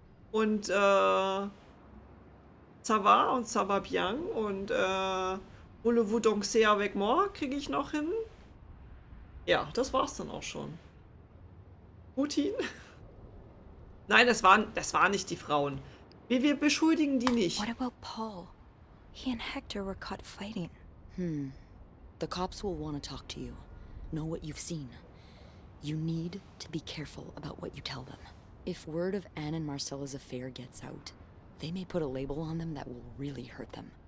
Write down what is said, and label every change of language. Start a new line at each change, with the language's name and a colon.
German: Und
French: ça va
German: und
French: ça va bien und voulez-vous danser avec moi
German: kriege ich noch hin. Ja, das war's dann auch schon. Putin. Nein, das waren nicht die Frauen. Wir beschuldigen die nicht.
English: What about Paul? He and Hector were caught fighting. The cops will want to talk to you. Know what you've seen. You need to be careful about what you tell them. If word of Anne and Marcella's affair gets out, they may put a label on them that will really hurt them.